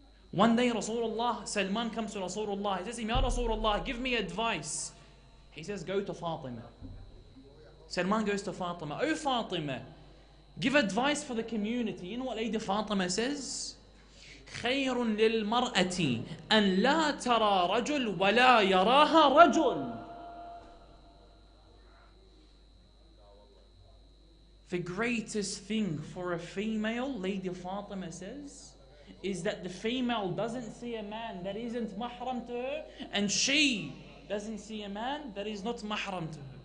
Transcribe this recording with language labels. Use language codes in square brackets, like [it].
[en] One day Rasulullah, Salman comes to Rasulullah. He says, Ya Rasulullah, give me advice. He says, go to Fatima. Salman goes to Fatima. Oh Fatima, give advice for the community. You know what Lady Fatima says? [ar] خير للمرأة أن لا ترى رجل ولا يراها رجل. [en] The greatest thing for a female, Lady Fatima says, is that the female doesn't see a man that isn't mahram to her, and she doesn't see a man that is not mahram to her.